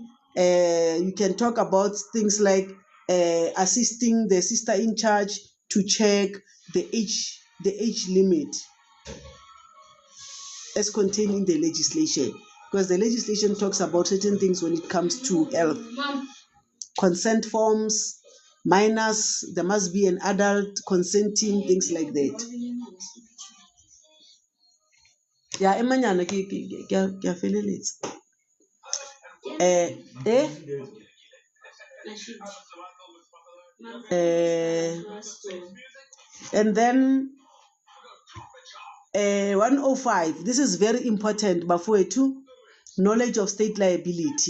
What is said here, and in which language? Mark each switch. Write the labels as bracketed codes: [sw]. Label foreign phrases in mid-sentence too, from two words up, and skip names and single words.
[en] You can talk about things like assisting the sister in charge to check the age limit as contained in the legislation, because the legislation talks about certain things when it comes to health. Consent forms, minors, there must be an adult consenting, things like that. Yeah, [st] emanyana ke feleletsa. [en] And then 105, this is very important, Bafwetu, knowledge of state liability.